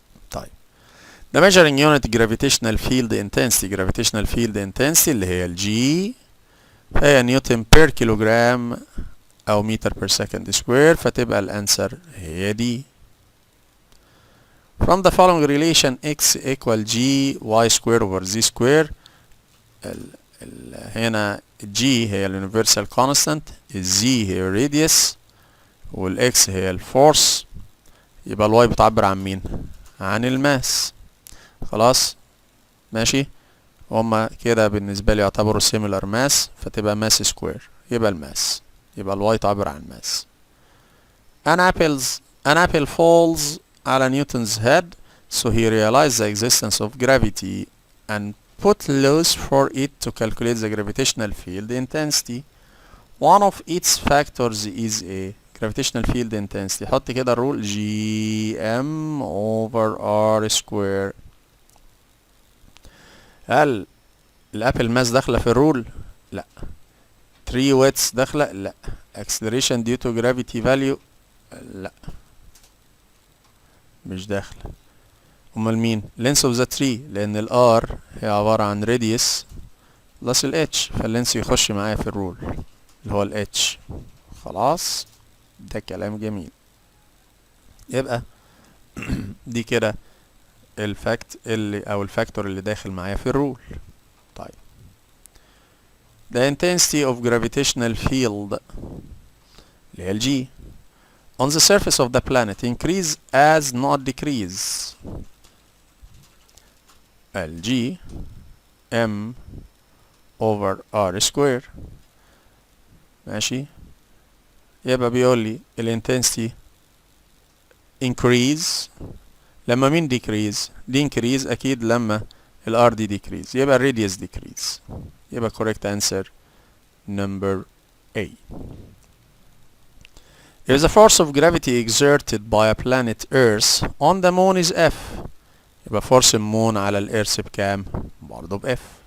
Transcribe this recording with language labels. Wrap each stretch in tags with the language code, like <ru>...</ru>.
<ar>طيب</ar> <en>the measuring unit gravitational field intensity</en> <ar>اللي هي ال G فهي نيوتن بير كيلوغرام او متر بير سكند سكوير فتبقى الانسر هي دي.</ar> <en>from the following relation x equal g y square over z square</en> <ar>هنا g هي الuniversal constant z هي الراديوس والاكس هي الفورس يبقى الواي بتعبر عن مين؟ عن الماس. خلاص ماشي. هما كده بالنسبة لي يعتبروا similar mass فتبقى mass square يبقى الماس يبقى الواي تعبر عن ماس.</ar> <en>an apple falls على Newton's head so he realized the existence of gravity and put laws for it to calculate the gravitational field intensity. one of its factors is a gravitational field intensity.</en> <ar>حط كده الرول GM over R square. هل الابل ماس داخله في الرول؟ لا. 3 ويتس داخله؟ لا.</ar> <en>acceleration due to gravity value؟</en> <ar>لا مش داخله. امال مين؟</ar> <en>length of the tree</en> <ar>لان ال R هي عباره عن radius plus ال H فاللينس يخش معايا في الرول اللي هو ال H. خلاص ده كلام جميل. يبقى دي كده الفاكت اللي او الفاكتور اللي داخل معايا في الرول.</ar> <en>طيب the intensity of gravitational field</en> <ar>اللي هي ال</ar> <en>G on the surface of the planet increase as not decrease. ال G M over R square.</en> <ar>ماشي. يبقى بيقول لي ال intensity increase لما مين decrease؟ دي increase أكيد لما ال R دي decrease يبقى ال radius decrease.</ar> <en>يبقى correct answer number A. If the force of gravity exerted by a planet Earth on the moon is F يبقى force</en> <ar>المون على الإيرث بكام؟ برضه ب F.</ar>